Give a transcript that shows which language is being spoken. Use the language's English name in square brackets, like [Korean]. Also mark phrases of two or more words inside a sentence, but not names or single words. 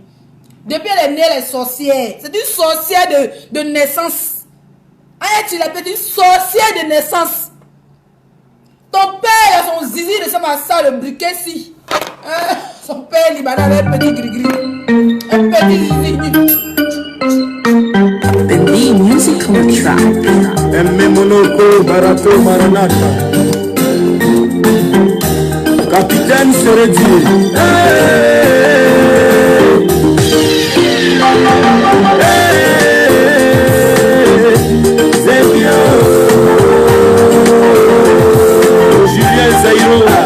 [French] Depuis elle est née, elle est sorcière. C'est une sorcière de naissance. Aïe, tu l'appelles une sorcière de naissance. Ton père a son zizi ressemble à ça, le briquet si. Son père libanais avait un petit gris-gris. Un petit zizi. [English] The musical track. M. Monoko Barato Maranata. Capitaine Seredi. Julien Zairo.